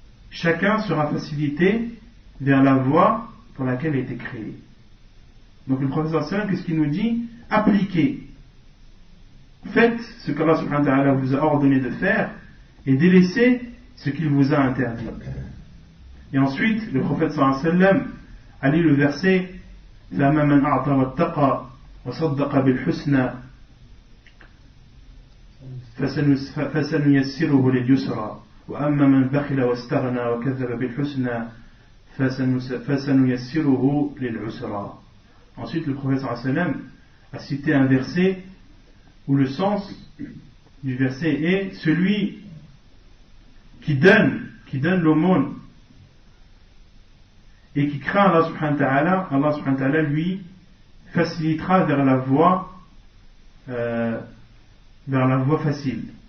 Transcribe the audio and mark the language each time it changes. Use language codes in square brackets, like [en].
[fr] Chacun sera facilité vers la voie pour laquelle il a été créé. Donc le prophète sallallahu alayhi wa sallam, qu'est-ce qu'il nous dit? Appliquez. Faites ce qu'Allah subhanahu wa ta'ala vous a ordonné de faire et délaissez ce qu'il vous a interdit. Et ensuite, le prophète sallallahu alayhi wa sallam a lu le verset [ar] فَأَمَّا مَنْ أَعْطَى وَاتَّقَى وَصَدَّقَ بِالْحُسْنَى فَسَنُيَسِّرُهُ لِلْيُسْرَى وَأَمَّا مَنْ بَخِلَ وَاسْتَغْنَى وَكَذَّبَ بِالْحُسْنَى فَسَنُيَسِّرُهُ لِلْعُسْرَى. [fr] Ensuite, le prophète sallallahu alayhi wa sallam a cité un verset où le sens du verset est celui qui donne l'aumône et qui craint Allah subhanahu wa ta'ala, lui facilitera vers la voie facile.